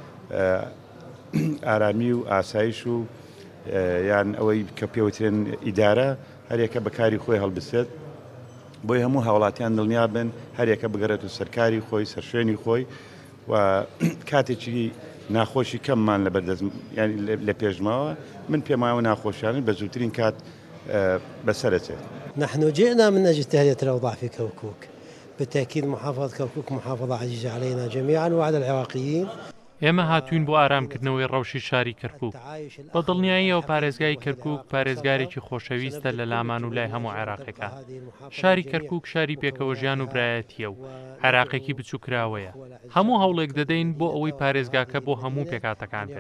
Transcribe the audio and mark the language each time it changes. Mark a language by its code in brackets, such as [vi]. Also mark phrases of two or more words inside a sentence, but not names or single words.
[ckb] ئارامی و ئاسایش و یان ئەوەی کە پێوترێن ئیدارە هەرێکە بەکاری خۆی هەڵبسێت بۆی هەموو هاوڵاتیان دڵنیا بن هەرێکە بگەڕێت و سەرکاری خۆی سەرشوێنی خۆی و کاتێکی ناخۆشی کەممان لە بەردەست لە پێشماوە من پێم وایە ناخۆشیانن بە زووترین کات بەسەرەچێت. [ar] نحن جئنا من أجل تهدئة الأوضاع في كركوك. بالتأكيد محافظة كركوك محافظة عزيزة علينا جميعا وعلى العراقيين. [ckb] ئێمە هاتوین بۆ ئارامکردنەوەی ڕەوشی شاری کەرکووک. بە دڵنیاییەوە پارێزگای کەرکووک پارێزگارێکی خۆشەویستە لە لامان و لای هەموو عێراقەکە. شاری کەرکووک شاری پێکەوە ژیان و برایەتیە و عێراقێکی بچووکراوەیە. هەموو هەوڵێک دەدەین بۆ ئەوەی پارێزگاکە بۆ هەموو پێکاتەکان بێت.